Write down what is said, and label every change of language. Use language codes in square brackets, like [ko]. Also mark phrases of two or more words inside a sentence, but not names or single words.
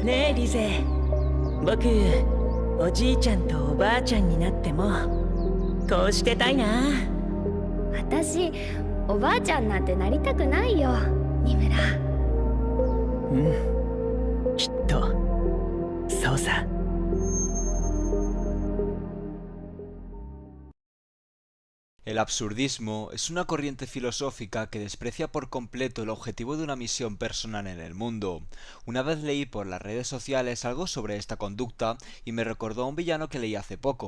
[ja] ねえリゼ、僕おじいちゃんとおばあちゃんになってもこうしてたいな。私おばあちゃんなんてなりたくないよ、三村。きっとそうさ。 [es] El absurdismo es una corriente filosófica que desprecia por completo el objetivo de una misión personal en el mundo. Una vez leí por las redes sociales algo sobre esta conducta y me recordó a un villano que leí hace poco.